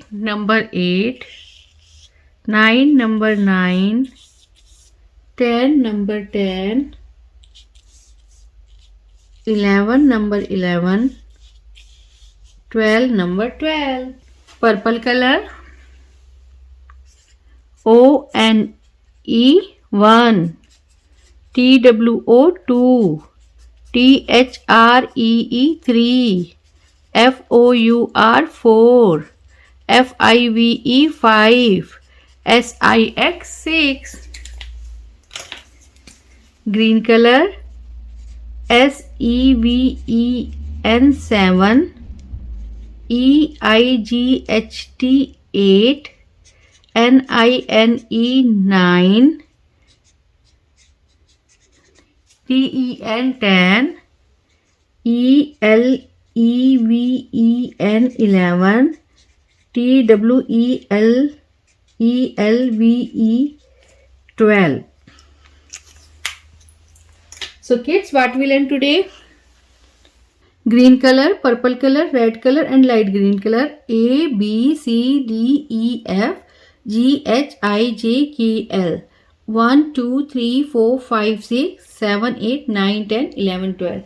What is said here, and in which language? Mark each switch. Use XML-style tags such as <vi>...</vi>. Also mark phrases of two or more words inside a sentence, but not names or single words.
<en>Number 8. 9. Number 9. 10. Number 10. 11. Number 11. 12. Number 12. Purple color. O N E 1. T W O 2. T H R E E 3. F O U R 4. F I V E 5. S I X 6. Green color. S E V E N 7. E I G H T 8. N I N E 9. T E N 10. E L E V E N 11. T W E L E L V E 12. So kids, what we learned today? Green color, purple color, red color and light green color. A, B, C, D, E, F, G, H, I, J, K, L. 1, 2, 3, 4, 5, 6, 7, 8, 9, 10, 11, 12.</en>